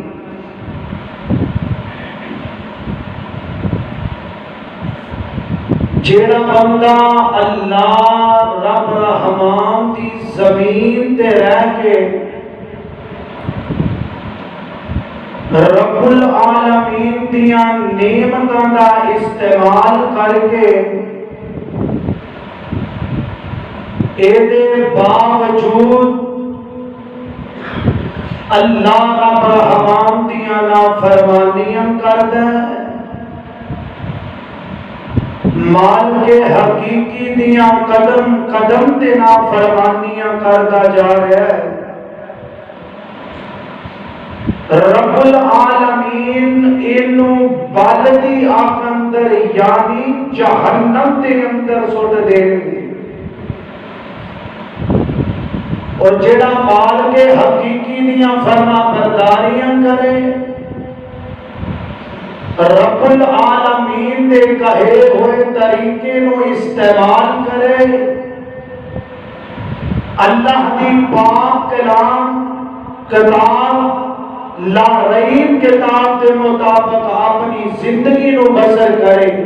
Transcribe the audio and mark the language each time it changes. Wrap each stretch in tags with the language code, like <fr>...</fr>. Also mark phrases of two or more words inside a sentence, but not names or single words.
<pa>جیڑا بندہ اللہ رب رحمان دی زمین تے رہ کے رب العالمین دیاں نعمتاں دا استعمال کر کے اے دے باوجود اللہ رب رحمان دیاں نافرمانیاں کردا ہے، مال کے حقیقی دیاں قدم قدم تے نافرمانیاں کردا جا رہا ہے، رب العالمین اینو بالدی آگ اندر یعنی جہنم دے اندر سٹ دے گے۔ اور جڑا مال کے حقیقی دیاں فرما برداریاں کرے، رب العالمین دے کہے ہوئے طریقے نو استعمال کرے، اللہ دی پاک کلام کتاب لا رحیم کتاب کے مطابق اپنی زندگی نو بسر کرے،</pa>